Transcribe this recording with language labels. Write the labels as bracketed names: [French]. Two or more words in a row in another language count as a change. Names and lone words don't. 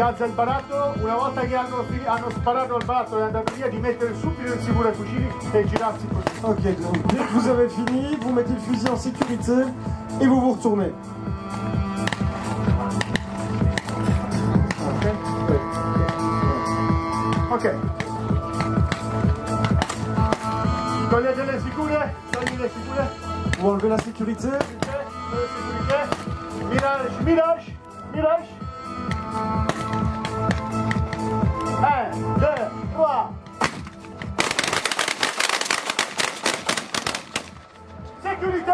[Italian] alza il baratto, una volta che hanno sparato al baratto e è andato via, di mettere subito in sicuro i fucili e girarsi così. [French] Ok, donc dès que vous avez fini, vous mettez le fusil en sécurité et vous vous retournez. Ok. [Italian] Togliete le sicure, togli le sicure. [French] Vous enlevez la sécurité. [Italian] Mirage, mirage, mirage. 1, 2, 3. [French] Sécurité.